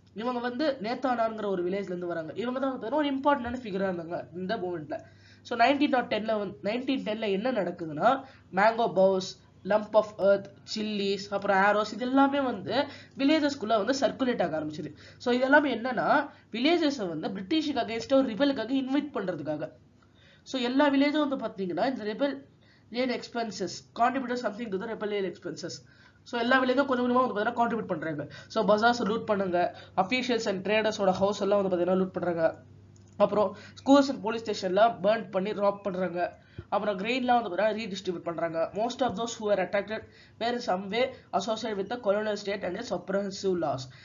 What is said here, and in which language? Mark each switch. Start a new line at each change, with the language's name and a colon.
Tamil: இவங்க வந்து நேத்தானார்ங்கிற ஒரு வில்லேஜ்ல இருந்து வராங்க. இவங்க தான் வந்து ஒரு இம்பார்ட்டன்டான ஃபிகரா இருந்தாங்க இந்த மூமெண்ட்ல. ஸோ 1910ல என்ன நடக்குதுன்னா mango பவுஸ், lump of earth, chillies, அப்புறம் ஆரோஸ், இது எல்லாமே வந்து வில்லேஜஸ்குள்ள வந்து சர்க்குலேட் ஆக ஆரம்பிச்சிது. ஸோ இதெல்லாமே என்னன்னா வில்லேஜஸை வந்து பிரிட்டிஷுக்கு அகேன்ஸ்டா ஒரு ரிபலுக்காக இன்வைட் பண்றதுக்காக. ஸோ எல்லா வில்லேஜும் வந்து பார்த்தீங்கன்னா இந்த
English: rebellion expenses contributed something to the rebellion expenses.
Tamil: So எல்லா வில்லேஜும் கொஞ்சம் கொஞ்சமாக வந்து பார்த்தீங்கன்னா கான்ட்ரிபியூட் பண்ணுறாங்க. ஸோ பஜார்ஸ் லூட் பண்ணுங்க, அஃபீஷியல்ஸ் அண்ட் ட்ரேடர்ஸோட ஹவுஸ் எல்லாம் வந்து பார்த்தீங்கன்னா லூட் பண்ணுறாங்க. அப்புறம் ஸ்கூல்ஸ் அண்ட் போலீஸ் ஸ்டேஷன்லாம் பர்ன் பண்ணி ராப் பண்ணுறாங்க. அப்புறம் கிரெயின்லாம் வந்து பார்த்தீங்கன்னா ரீடிஸ்ட்ரிபியூட் பண்ணுறாங்க.
English: Most of those who are attacked were in some way associate with the colonial state and its oppressive laws.